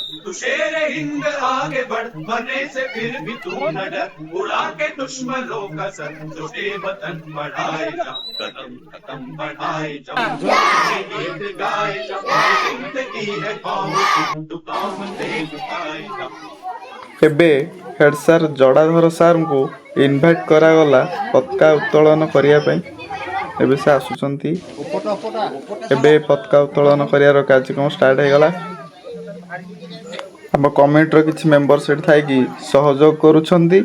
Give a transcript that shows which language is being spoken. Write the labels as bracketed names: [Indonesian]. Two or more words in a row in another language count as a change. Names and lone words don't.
[Hindi] तू शेर हिंद आगे बढ़, मरने से फिर भी तू न डर, उड़ा के दुश्मनों का सर जो से वतन बढ़ाए जा, कदम कदम बढ़ाए जा, गीत गाए जा, जिंदगी है कौम की तू कौम पे लुटाए जा। [Odia] ଏବେ [English] head sir [Odia] ଜଡ଼ାଧର ସାର୍ଙ୍କୁ ଇନଭାଇଟ୍ କରାଗଲା ପତାକା ଉତ୍ତୋଳନ କରିବା ପାଇଁ। ଏବେ ସେ ଆସୁଛନ୍ତି। ଏବେ ପତାକା ଉତ୍ତୋଳନ କରିବାର କାର୍ଯ୍ୟକ୍ରମ ଷ୍ଟାର୍ଟ ହେଇଗଲା। ଆମ କମିଟିର କିଛି ମେମ୍ବର ସେଠି ଥାଇକି ସହଯୋଗ କରୁଛନ୍ତି।